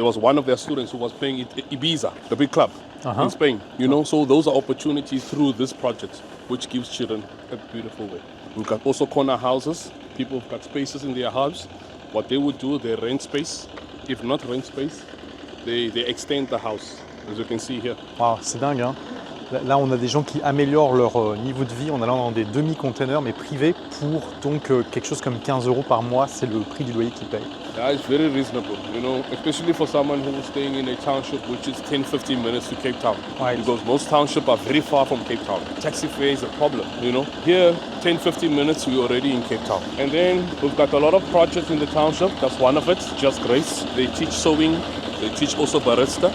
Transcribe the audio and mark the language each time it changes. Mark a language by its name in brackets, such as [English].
[English] There was one of their students who was playing at Ibiza, the big club in Spain. You know, so those are opportunities through this project which gives children a beautiful way. We've got also corner houses. People have got spaces in their house. What they would do, they rent space. If not rent space, they extend the house. As you can see here. [French] Wow, c'est dingue, hein. Là, on a des gens qui améliorent leur niveau de vie en allant dans des demi-containers, mais privés, pour donc quelque chose comme 15 € par mois, c'est le prix du loyer qu'ils payent. [English] Yeah, it's very reasonable, you know, especially for someone who's staying in a township which is 10-15 minutes to Cape Town. Right. Because most townships are very far from Cape Town. Taxi fare is a problem, you know. Here, 10-15 minutes, we're already in Cape Town. And then we've got a lot of projects in the township. That's one of it, Just Grace. They teach sewing. They teach also barista.